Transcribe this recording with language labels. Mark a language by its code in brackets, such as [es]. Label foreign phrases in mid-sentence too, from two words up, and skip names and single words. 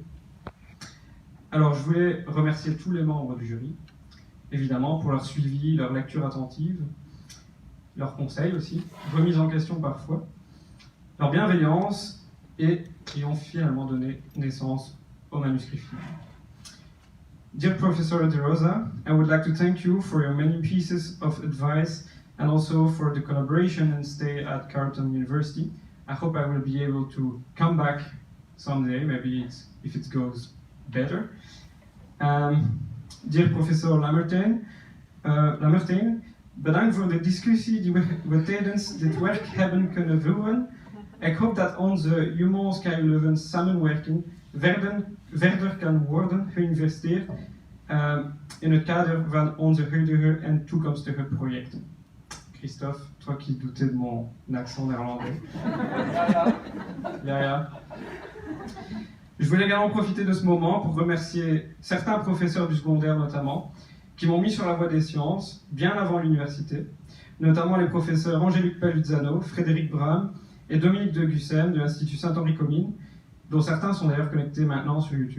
[fr] Alors, je voulais remercier tous les membres du jury, évidemment, pour leur suivi, leur lecture attentive, leurs conseils aussi, remise en question parfois, leur bienveillance et qui ont finalement donné naissance au manuscrit final. [en] Dear Professor De Rosa, I would like to thank you for your many pieces of advice and also for the collaboration and stay at Carleton University. I hope I will be able to come back someday, maybe if it goes better. Dear Professor [nl] Lamertijn, bedankt voor de discussie die we tijdens dit werk hebben kunnen voeren. Ik hoop dat onze Human Sky Leuven samenwerking verder kan worden geïnvesteerd in het kader van onze huidige en toekomstige projecten. [fr] Christophe, toi qui doutais de mon accent néerlandais. Ja. Je voulais également profiter de ce moment pour remercier certains professeurs du secondaire notamment, qui m'ont mis sur la voie des sciences bien avant l'université, notamment les professeurs Angélique Paluzzano, Frédéric Bram et Dominique de Gussem de l'Institut Saint-Henri-Comines, dont certains sont d'ailleurs connectés maintenant sur YouTube.